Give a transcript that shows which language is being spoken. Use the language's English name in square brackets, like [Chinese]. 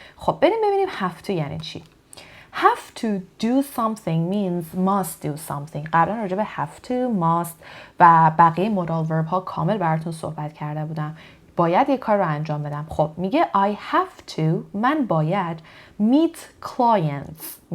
[Persian] خب بریم ببینیم have to یعنی چی. [English] Have to do something means must do something. [Persian] قبلا راجع به have to, must و بقیه modal verb ها کامل براتون صحبت کرده بودم. باید یک کار رو انجام بدم. خب میگه I have to من باید meet clients.